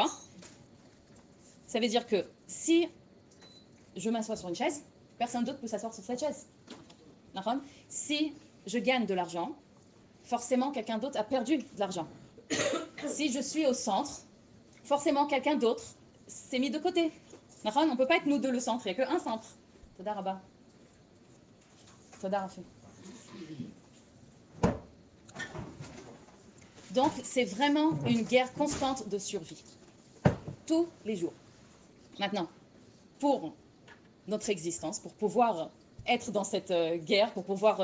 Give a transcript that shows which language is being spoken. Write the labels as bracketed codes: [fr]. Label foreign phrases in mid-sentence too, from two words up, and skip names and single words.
[fr] Ça veut dire que si je m'assois sur une chaise, personne d'autre peut s'asseoir sur cette chaise. Si je gagne de l'argent, forcément quelqu'un d'autre a perdu de l'argent. Si je suis au centre, forcément quelqu'un d'autre s'est mis de côté. On ne peut pas être nous deux le centre, il n'y a qu'un centre. [he] תודה רבה. תודה רפי. [fr] Donc c'est vraiment une guerre constante de survie. Tous les jours. Maintenant, pour notre existence, pour pouvoir être dans cette guerre, pour pouvoir...